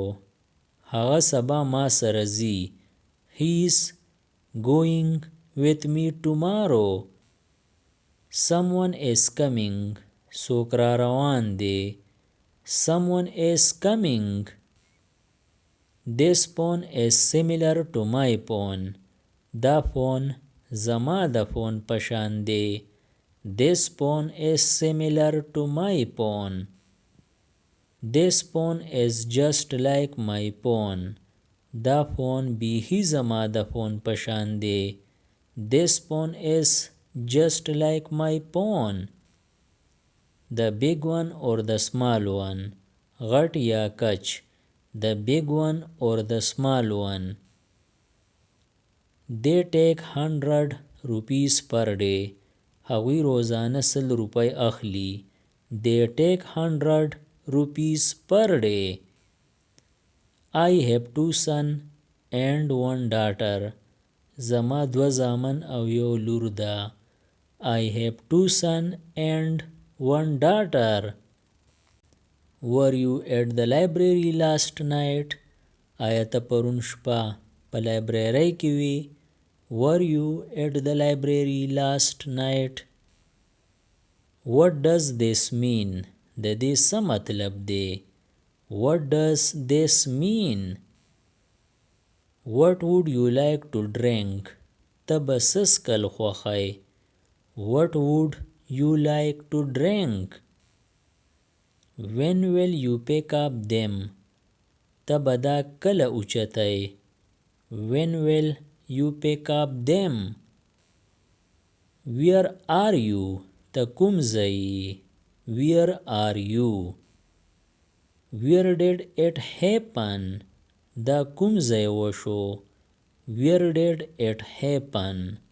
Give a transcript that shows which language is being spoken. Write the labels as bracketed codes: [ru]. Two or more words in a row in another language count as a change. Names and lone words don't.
[ps] هغه سبا ما سره ځي. [en] He is going with me tomorrow. Someone is coming. [ps] څوک را روان دی. [en] Someone is coming. This phone is similar to my phone. [ps] دا فون زما د فون پشان دی. [en] This phone is similar to my phone. This phone is just like my phone. [ps] دا فون بیخی زما د فون پشان دی. [en] This phone is just like my phone. The big one or the small one? [ps] غټ یا کچ. [en] The big one or the small one? They take 100 rupees per day. [ps] هغوی روزانه 100 روپۍ اخلي. [en] They take 100 rupees per day. I have 2 sons and 1 daughter. [ps] زما 2 زامن او یو لور ده. [en] I have 2 sons and 1 daughter. Were you at the library last night? [ps] آیا ته پرون شپه په لایبرری کې وی؟ [en] Were you at the library last night? What does this mean? [ps] د دې څه مطلب دی؟ [en] What does this mean? What would you like to drink? [ps] ته به څه څښل خوښئ؟ [en] What would you like to drink? When will you pick up them? [ps] ته به دا کله اوچتئ؟ [en] When will you pick up them? Where are you? [ps] ته کوم ځای یې؟ [en] Where are you? Where did it happen? [ps] دا کوم ځای وشو؟ [en] Where did it happen?